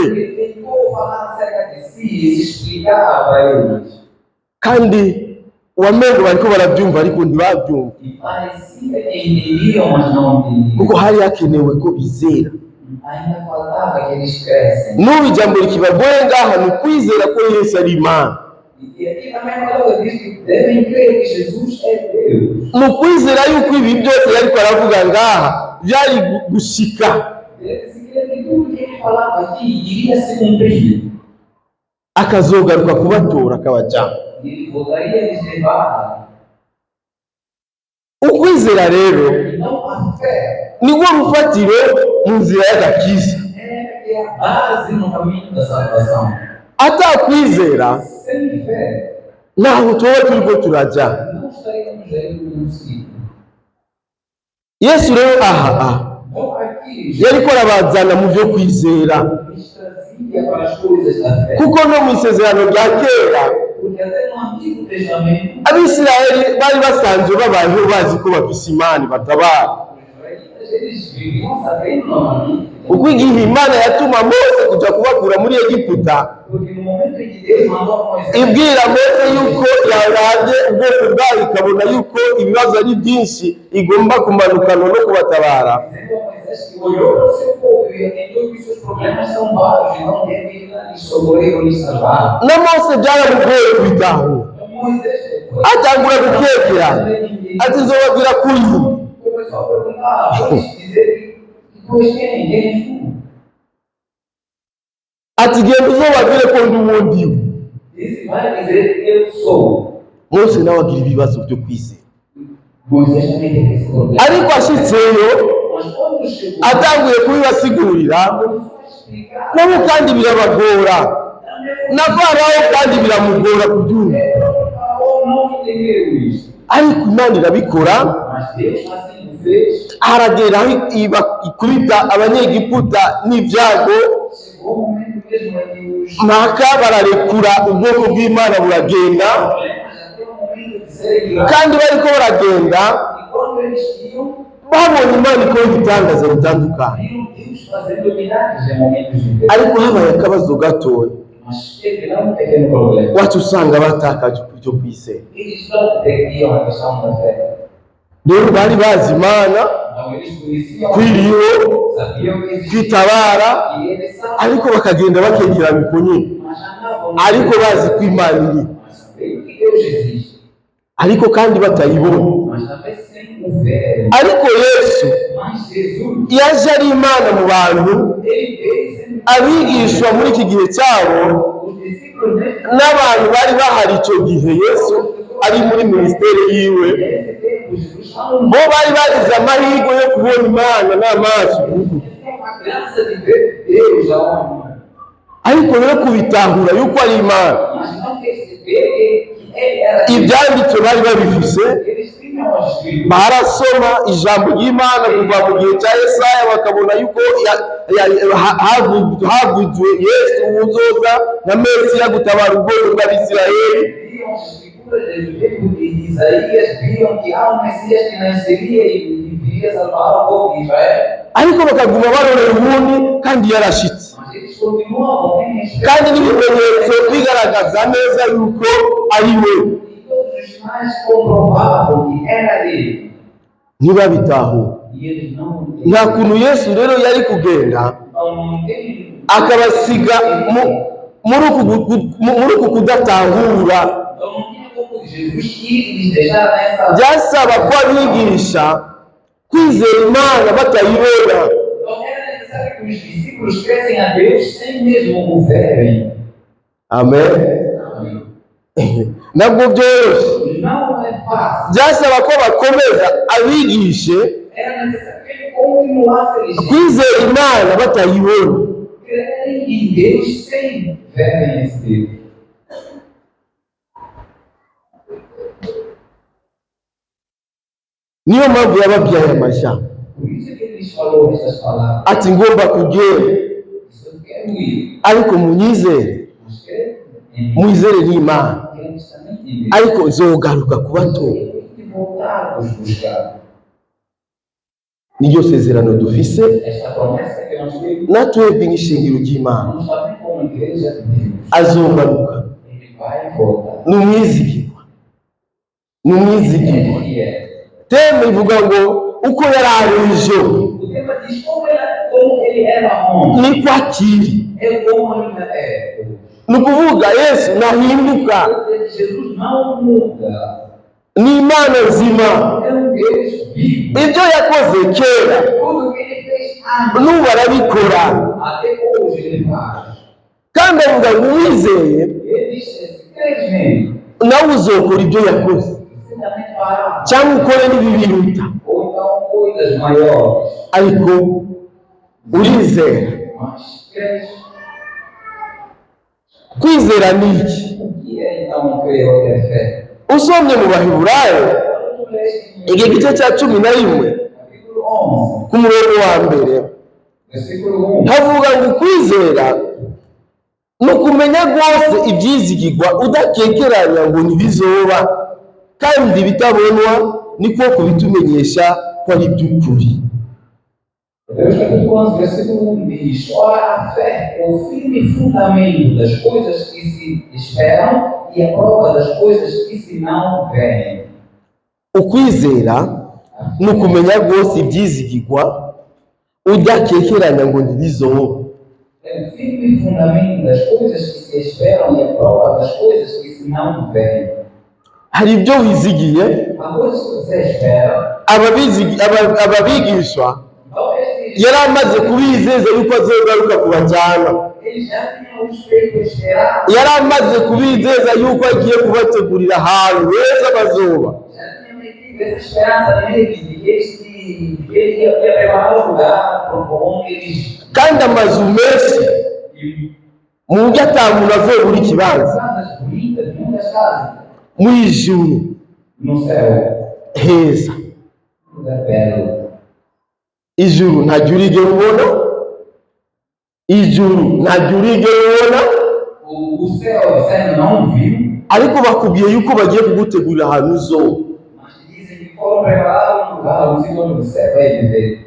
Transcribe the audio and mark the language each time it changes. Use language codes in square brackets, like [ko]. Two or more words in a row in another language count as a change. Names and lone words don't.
[pt] Ele tentou falar acerca de si e se explicar para eles. [rn] kandi wamengo bariko barabyumva ariko ntibabyumva, [pt] E parecia que entendiam, mas não entendiam. [rn] kuko hari hakenewe ko bizera. [pt] Ainda faltava que eles crescem. [rn] N'ubu ijambo rikibagoye ngaha ni ukwizera ko Yesu ari Imana, [pt] E aqui também a palavra diz que devem crer que Jesus é Deus. [rn] ni ukwizera yuko ibi byose yariko aravuga ngaha byari gushika, [pt] Deve-se crer que tudo que ele falava aqui iria se cumprir. [rn] akazogaruka kubatora akabajyana. [pt] E ele voltaria a lhes levar. [rn] Ukwizera rero [pt] Então a fé [rn] nibwo rufatiro mu nzira y'agakiza. [pt] é a base no caminho da salvação. [rn] Atakwizera [pt] Sem fé, [rn] ntaho tuba turiko turajya. [pt] não estaríamos aí no ciclo. [rn] Yesu rero aha [pt] Então aqui, [rn] yariko arabazana mu byo kwizera, [pt] Jesus trazia para as coisas da fé. [rn] kuko no mu isezerano rya kera [pt] Porque até no Antigo Testamento, [rn] Abisirayeli bari basanzwe babayeho bazi ko bafise Imana batabara, [pt] os israelitas eles viviam sabendo normalmente. [rn] uko igihe Imana yatuma Mose kuja kubakura muri Egiputa, [pt] Porque no momento em que Deus mandou Moisés, [rn] ibwira Mose yuko yaravye ubwoko bwayo ikabona yuko ibibazo ari byinshi igomba kumanukana no kubatabara, [pt] dizendo a Moisés que olhou para o seu povo e entendeu que seus problemas são vários e não deve ir lá lhes socorrer ou lhes salvar. [rn] na Mose byaramugoye kubitahura, [pt] Então Moisés foi [rn] atangura gukekera ati nzobabwira kuri [pt] começou a perguntar, vou dizer que tu és quem? Quem és tu? [rn] ati genda uzobabwire ko ndi uwo ndiwe. [pt] Disse, vai dizer que eu sou. [rn] Mose nawe agira ibibazo byo kwizera, [pt] Moisés também teve esse problema. [rn] ariko ashitseyo [pt] Mas quando chegou, [rn] atanguye kubibasigurira [pt] começou a explicar. [rn] nabo kandi birabagora, na Farawo kandi biramugora kubyumva, [pt] O faraó não entendeu isso. [rn] ariko Imana irabikora. [pt] Mas Deus assim o fez. [rn] Haragera aho ikubita abanyegiputa n'ibyago, [pt] Chegou o momento mesmo em que os [rn] mpaka bararekura ubwoko bw'Imana buragenda, [pt] problemas até o momento de serem graves. [rn] kandi bariko baragenda [pt] E quando eles iam, [rn] babonye Imana ikora ibitangaza bitandukanye, [pt] viram Deus fazendo milagres em momentos de Deus. [rn] ariko habaye akabazo gatoya, [pt] Mas teve lá um pequeno problema. [rn] wacu usanga batakaje ibyo kwizera. [pt] Eles não perdiam a questão da fé. [rn] Rero bari bazi Imana [pt] Então eles conheciam, [rn] kwiriho [pt] sabiam que existia. [rn] kwitabara, [pt] E eles sabiam, [rn] ariko bakagenda bakegerana uko nyine, [pt] mas andavam. [rn] ariko bazi ko Imana iri, [pt] Mas sabiam que Deus existe. [rn] ariko kandi batayibona. [pt] Mas também sem o ver. [rn] Ariko Yesu [pt] Mas Jesus, [rn] yaje ari Imana mu bantu, [pt] ele veio sendo [rn] abigishwa muri iki gihe cyabo [pt] os discípulos nesse [rn] n'abantu bari bahari icyo gihe Yesu ari muri minisiteri yiwe, [pt] tempo, Jesus falou, [rn] bo bari bagize amahirwe yo kubona Imana n'amaso. [pt] tem uma graça de ver Deus aonde? [rn] ariko rero kubitahura yuko ari Imana, [pt] Mas não perceber que ele era Deus. [rn] ibyanditswe bari babifise, [pt] Eles tinham as escrituras. [rn] barasoma ijambo ry'Imana kuva mu gihe cya Yesaya bakabona yuko havuzwe Yesu uzoza na Mesiya gutabara ubwoko bw'Abisirayeli. [pt] Viam as escrituras do livro de Isaías, viam que há um Messias que nasceria e viria salvar o povo de Israel. [rn] ariko bakaguma barorera ubundi kandi yarashitse, [pt] Mas eles continuavam em espera. [rn] kandi n'ibimenyetso bigaragaza neza yuko ari we. [pt] E todos os sinais comprovavam que era ele. [rn] Ntibabitahure. [pt] E eles não [rn] Nta kuntu Yesu rero yari kugenda [pt] não entendem. [rn] akabasiga muri uku kudatahura. [pt] Então não tinha como Jesus ir e lhes deixar nessa. [rn] Byasaba ko abigisha kwizera Imana batayibona. [pt] Então era necessário que os discípulos crescem a Deus sem mesmo o verem. [rn] Amen. Nabwo byoroshye. [pt] Não é fácil. [rn] Byasaba ko bakomeza abigishe [pt] Era necessário que ele continuasse a lhes [rn] kwizera Imana batayibona. [pt] crerem em Deus sem verem esse Deus. [rn] Niyo mpamvu yababyaye amajambo [pt] Por isso que ele lhes falou essas palavras. [rn] ati ngomba kugenda, [pt] Isso eu quero ir. [rn] ariko munyizere, [pt] Mas creio em mim. [rn] mwizere n'Imana, [pt] Cremos também em Deus. [rn] ariko nzogaruka kubatora. [pt] Tem que voltar a os buscar. [rn] Niryo sezerano dufise [pt] Esta promessa que nós temos, [rn] natwebwe nk'ishingiro ry'Imana. [pt] nós também como igreja de Deus. [rn] Azogaruka, [pt] Ele vai voltar. [rn] n'umwizigirwa, n'umwizigirwa. [pt] Ele é. [rn] Teme ivuga ngo uko yari ari ejo [pt] O tema diz como ele era ontem. [rn] niko akiri. [pt] É como ainda é hoje. [rn] Ni ukuvuga Yesu ntahinduka, [pt] Jesus não muda. [rn] ni Imana nzima. [pt] É um Deus vivo. [rn] Ibyo yakoze kera [pt] Tudo que ele fez antes, [rn] n'ubu arabikora, [pt] até hoje ele faz. [rn] kandi avuga ngo uwizeye [pt] Ele diz: se crês nele, [rn] nawe uzokora ibyo yakoze [pt] você também fará. [rn] cyangwa ukore n'ibibiruta. [pt] Ou então coisas maiores. [rn] Ariko urizera. [pt] Mas crês. [rn] Kwizera ni iki? [pt] O que é então crer ou ter fé? [rn] Usomye mu Baheburayo igihe gice cya 11 [pt] Capítulo 11, [rn] ku murongo wa mbere [pt] versículo 1. [rn] havuga ngo kwizera ni ukumenya rwose ibyizigirwa udakekeranya ngo ntibizoba, kandi bitabonwa niko kubitumenyesha ko ari iby'ukuri. [pt] Hebreus capítulo 11, versículo 1 diz: ora, a fé é o firme fundamento das coisas que se esperam e a prova das coisas que se não veem. [rn] Ukwizera ni ukumenya rwose ibyizigirwa udakekeranya ngo ntibizoba. [pt] É o firme fundamento das coisas que se esperam e a prova das coisas que se não veem. [rn] Hari ibyo wizigiye, [pt] Há coisas que você espera, [rn] ababigishwa [pt] talvez [rn] yari amaze kubizeza yuko azogaruka kubajyana, [pt] ele já tinha os feito esperar, [rn] yari amaze kubizeza yuko agiye kubategurira ahantu heza bazoba. [pt] já tinha metido essa esperança neles de que ele ia preparar o lugar para onde eles [rn] Kandi amazu menshi mu buryo ata muntu avuye buri kibanza [pt] casas bonitas, muitas casas [rn] mu ijuru [pt] no céu, [rn] heza. [pt] lugar belo. [rn] Ijuru ntajya urigera ubona, ijuru ntajya urigera ubona, [pt] O céu você não viu, [rn] ariko bakubwiye yuko bagiye kugutegurira ahantu uzoba. [pt] mas dizem que foram preparar um lugar, um sítio onde você vai viver.